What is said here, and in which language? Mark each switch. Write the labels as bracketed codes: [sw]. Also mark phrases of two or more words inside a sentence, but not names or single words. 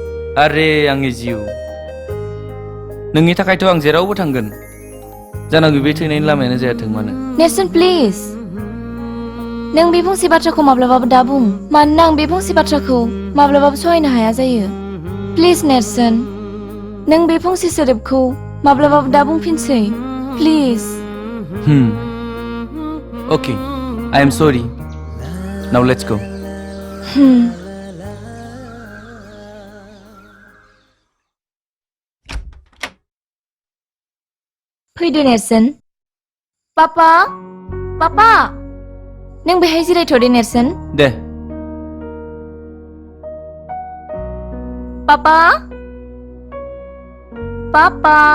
[brx] आरे आंनि जिउ, नोंनि थाखायथ' आं जेरावबो थांगोन जानांगौ बे थैनायनि लामायानो जायाथों मानो नेरसोन प्लिज नों बे फंसे बाथ्राखौ माब्लाबाबो दा बुं मानोना आं बे फंसे बाथ्राखौ माब्लाबाबो सहायनो हाया जायो प्लिज नेरसोन नों बे फंसे सोदोबखौ माब्लाबाबो दा बुंफिनसै प्लिज [en] Okay, I am sorry. Now let's go. [brx] फैदो नेरसोन पापा पापा नों बेहाय जिरायथ'दे नेरसोन दे पापा पापा